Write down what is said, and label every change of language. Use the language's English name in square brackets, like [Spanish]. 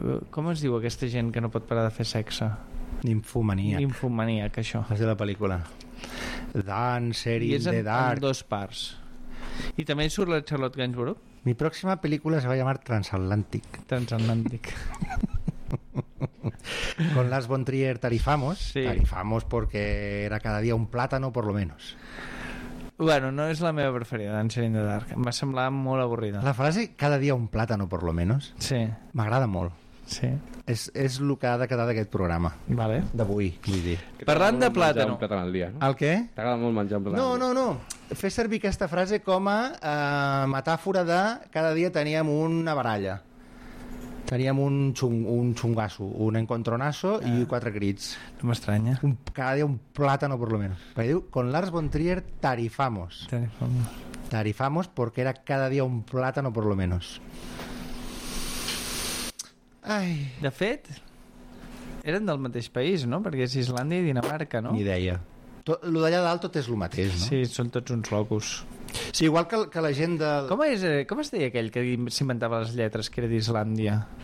[Catalan] Com es diu aquesta gent que no pot parar de fer sexe? Nimfomaníac, això. És de la pel·lícula. Dancer in the Dark. En dos parts. I també hi surt la Charlotte Gainsbourg. [Spanish] Mi pròxima pel·lícula se va llamar Transatlàntic. [Catalan] Transatlàntic. [Spanish] Con Lars von Trier tarifamos. [Catalan] Sí. [Spanish] Tarifamos porque era cada dia un plátano, por lo menos. [Catalan] Bueno, no és la meva preferida, Dancer in the Dark. Em va semblar molt avorrida. La frase, [Spanish] cada dia un plátano, por lo menos, [Catalan] sí. M'agrada molt. Sí. És el que ha de quedar d'aquest programa. Vale. D'avui, vull dir. Parlant de plàtano. Un plàtano al dia, no? El què? T'agrada molt menjar un plàtano. No. Fes servir aquesta frase com a metàfora de cada dia teníem una baralla. Teníem un xungasso, un encontronasso i quatre crits. No m'estranya. Cada dia un plàtano, per lo menos. Perquè diu, [Spanish] con Lars von Trier tarifamos. Tarifamos porque era cada dia un plàtano, por lo menos. [Catalan] Ai. De fet, eren del mateix país, no? Perquè és Islàndia i Dinamarca, no? Ni idea. Lo d'allà dalt tot és el mateix, no? Sí, són tots uns locos. Sí, igual que la gent de... Com es deia aquell que s'inventava les lletres, que era d'Islàndia?